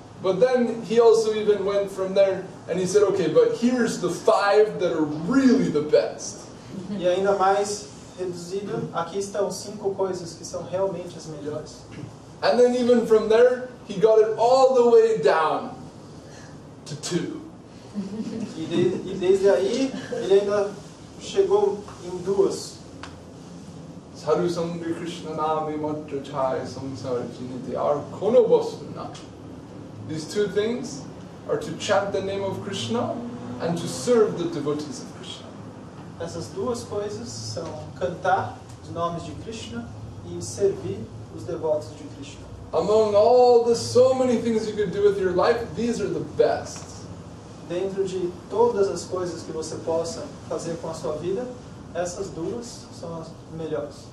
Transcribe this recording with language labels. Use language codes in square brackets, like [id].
[en] But then he also even went from there and he said, okay, but here's the 5 that are really the best. [pt] E ainda mais reduzido, aqui estão 5 coisas que são realmente as melhores. [en] And then even from there, he got it all the way down to 2. [pt] E desde aí, ele ainda chegou em 2. [sa] Sadhu Sangri Krishna Nami Matra Chai Samsara Jinite Arkono Vasuna. [en] These 2 things are to chant the name of Krishna and to serve the devotees of Krishna. [pt] Essas 2 coisas são cantar os nomes de Krishna e servir os devotos de Krishna. [en] Among all the so many things you could do with your life, these are the best. [pt] Dentro de todas as coisas que você possa fazer com a sua vida, essas 2 são as melhores.